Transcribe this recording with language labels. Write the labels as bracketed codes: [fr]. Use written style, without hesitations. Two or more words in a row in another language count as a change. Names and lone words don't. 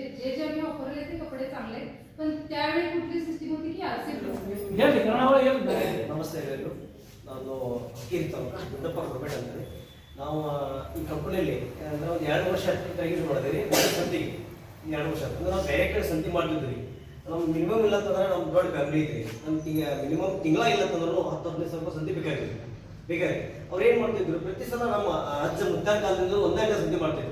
[mr] जे जे आम्ही वापरले ते कपडे चांगले आहेत. पण त्यावेळी कुठली सिस्टीम होती की [kn] ನಮಸ್ತೆ ಎಲ್ಲರಿಗೂ. ನಾನು ಗುಡ್ಡಪ್ಪ ಪ್ರೊಬೇಟ್ ಅಂತಾರೆ. ನಾವು ಈ ಕಂಪನಿಯಲ್ಲಿ ನಾವು 2 ವರ್ಷ ಯೂಸ್ ಮಾಡಿದ್ವಿ. ಸಂತಿಗೆ 2 ವರ್ಷ ಅಂದ್ರೆ ನಾವು ಬೇರೆ ಕಡೆ ಸಂತಿ ಮಾಡ್ತಿದ್ವಿ. ನಮ್ಮ ಮಿನಿಮಮ್ ಇಲ್ಲ ಅಂತಂದ್ರೆ ನಮ್ಮ ದೊಡ್ಡ ಫ್ಯಾಮಿಲಿ ಐತಿ. ನಮ್ಗೆ ಮಿನಿಮಮ್ ತಿಂಗಳ ಇಲ್ಲ ಅಂತಂದ್ರೂ 10-15 ಸ್ವಲ್ಪ ಸಂತಿ ಬೇಕಾಗಿ ಅವ್ರು ಏನು ಮಾಡ್ತಿದ್ರು, ಪ್ರತಿ ಸಲ ನಮ್ಮ ಅಜ್ಜ ಮುದ್ದಾದ ಕಾಲದಿಂದ ಒಂದೇ ಸಂತಿ ಮಾಡ್ತಿದ್ರು.